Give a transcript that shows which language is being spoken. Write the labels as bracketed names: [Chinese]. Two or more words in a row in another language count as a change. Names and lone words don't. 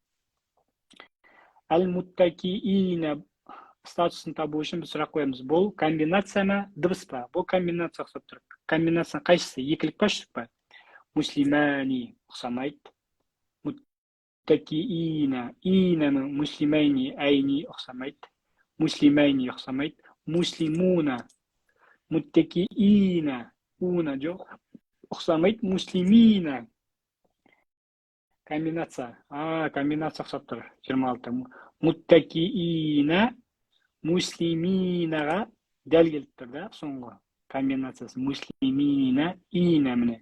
[Kazakh] Әл-муттакиина статусын табу үшін біз сұрақ қоямыз. Бұл комбинация ма, дыбыс па? Бұл комбинация ұқсап тұр. Комбинация қайсысы? Екілік па, үштік па? Муслимани ұқсамайды. Muttakiina. Иина муслимайни айни ұқсамайды. Муслимайни ұқсамайды. Муслимуна. Muttakiina. Уна жоқ. Ұқсамайды. Муслимина. Комбинация. Комбинация ұқсап тұр. 26. Muttakiina. Муслиминаға дәл келіп тұр да, соңғы комбинациясы. Муслимина. Иина міне.